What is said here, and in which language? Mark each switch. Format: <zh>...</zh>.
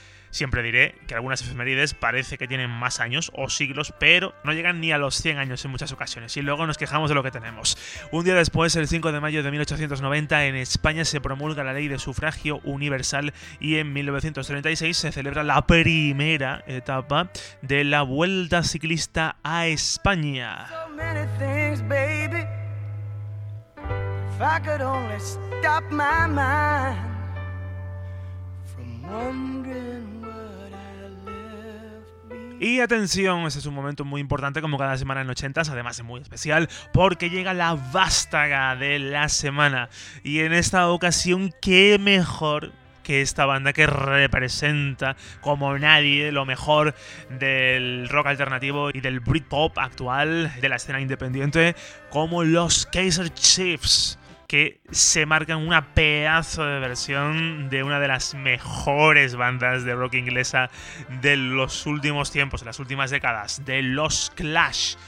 <es>Siempre diré que algunas efemérides parece que tienen más años o siglos, pero no llegan ni a los 100 años en muchas ocasiones, y luego nos quejamos de lo que tenemos. Un día después, el 5 de mayo de 1890, en España se promulga la Ley de Sufragio Universal, y en 1936 se celebra la primera etapa de la Vuelta Ciclista a España.</es> <en>So many things, baby, if I could only stop my mind from wondering.</en> <es>Y atención, este es un momento muy importante, como cada semana en 80s, además de muy especial, porque llega la vástaga de la semana. Y en esta ocasión, qué mejor que esta banda que representa como nadie lo mejor del rock alternativo y del Britpop actual, de la escena independiente, como los Kaiser Chiefs, que se marcan una pedazo de versión de una de las mejores bandas de rock inglesa de los últimos tiempos, de las últimas décadas, de los Clash.</es>